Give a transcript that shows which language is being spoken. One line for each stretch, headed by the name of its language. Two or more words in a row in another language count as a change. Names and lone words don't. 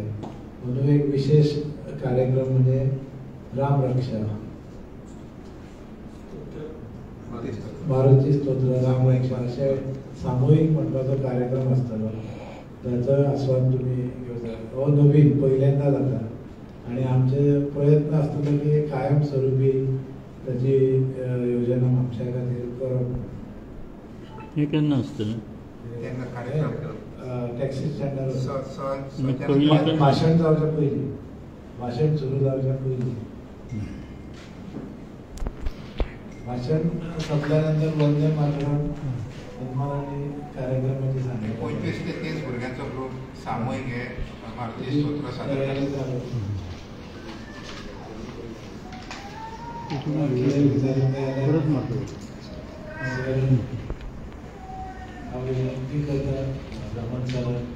Konkani: म्हणून एक विशेष कार्यक्रम म्हणजे रामरक्षा मारुती स्तोत्र रामरक्षा असे सामूहिक म्हणपाचो कार्यक्रम असतलो. त्याचा आस्वाद तुम्ही घेवचा. हो नवीन पहिल्यांदा जाता आणि आमचे प्रयत्न असतलो की कायमस्वरूपी त्याची योजना म्हापशा खातीर करप. हे केन्ना आसतलें?
Marathi: टॅक्सी स्टँडार भाशण जावच्या पयलीं भाषण सुरू जायच्या पूर्वी भाषण संपल्यानंतर वंदे मातरम सन्मानाने कार्यक्रमाची सांगितलं 25 ते 30 भुरग्यांचा ग्रुप सामूहिक हे भारतीय स्तोत्र सादर करतात. विनंती करतात रमण सर